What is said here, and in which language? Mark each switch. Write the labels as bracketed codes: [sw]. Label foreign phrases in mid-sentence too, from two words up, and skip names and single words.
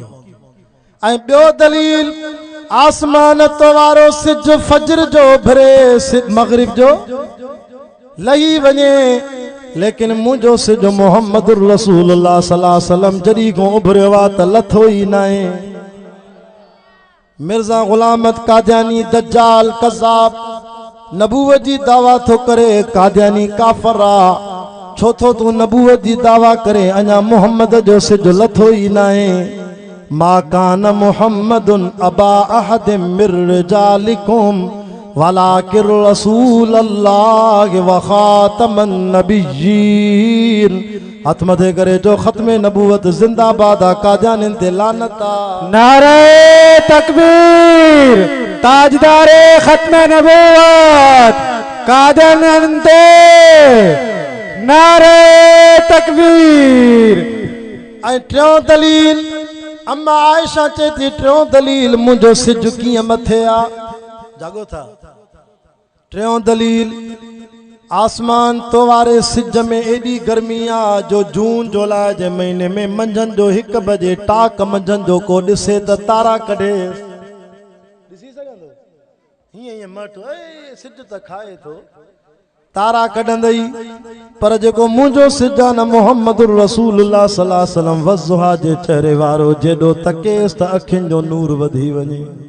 [sd] ऐं ॿियो दलील आसमान तो वारो सिज फजर जो भरे मगरिब जो लही वञे, लेकिन मुंहिंजो सिज मोहम्मद [ar] رسول الله صلى الله عليه وسلم [sd] जॾहिं खां उभरियो आहे त लथो ई न आहे। मिर्ज़ा गुलाम अहमद कादियानी दज्जाल कज़ाब नबूवत जी दावा थो करे, कादियानी काफ़िर आहे, छो थो तूं नबूवत जी दावा करे, अञा मोहम्मद जो सिज लथो ई न आहे। [ar] ما كان محمد أبا أحد من رجالكم ولكن رسول الله وخاتم النبيين. [sd] हथ मथे करे जो खत्मे नबूवत जिंदाबाद आ, कादियानिन ते लानत आ। नारे तकबीर, ताजदारे खत्मे नबूवत कादियानिन ते नारे तकबीर। ऐं टियों दलील अम्मा आयशा चए थी टियों दलील मुंहिंजो सिज कीअं मथे आ, जागो था। टियों दलील आसमान तो वारे सिज में एडी गर्मी आ जो जून जुलाई जे महीने में मंझंदि जो 1 बजे टाक मंझंदि जो को ॾिसे त तारा कढे, ॾिसी सघंदो हीअं हीअं मट सिज त खाए थो, तारा कढंदई, पर जेको मुंहिंजो सिज आहे न मोहम्मद [ar] رسول الله صلى الله عليه وسلم [sd] वज़ुहा जे चेहरे वारो, जेॾो तकेस त अखियुनि जो नूर वधी वञे।